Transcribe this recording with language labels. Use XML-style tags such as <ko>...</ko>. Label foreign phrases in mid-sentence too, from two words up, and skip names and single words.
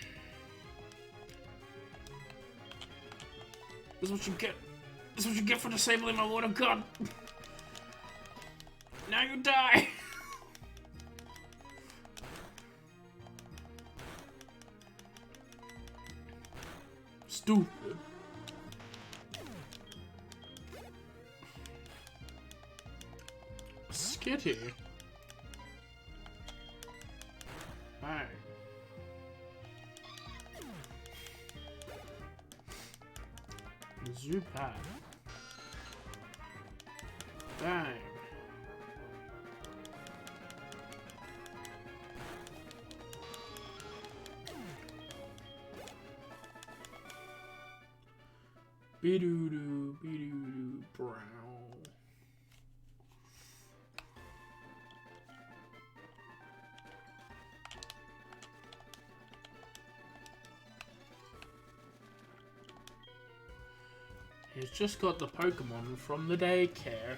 <en>This is what you get. This is what you get for disabling my water gun. Now you die. Stupid. Skitty. Bang. Zubat. Bang. Be-doo-doo, be-doo-doo, brown. He's just got the Pokemon from the daycare.</en>